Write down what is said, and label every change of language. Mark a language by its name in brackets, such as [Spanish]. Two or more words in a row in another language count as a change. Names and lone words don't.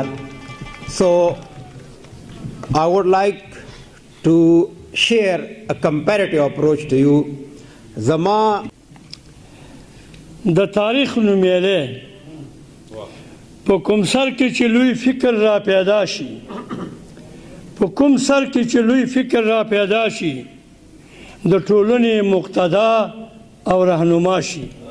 [English] So I would like to share a comparative approach to you. [Pashto] زما د تاریخ نومیالی په کوم سر کې چې لوی فکر را پیدا شي، په کوم سر کې چې لوی فکر را پیدا شي د ټولنې مقتدا او رهنما شي.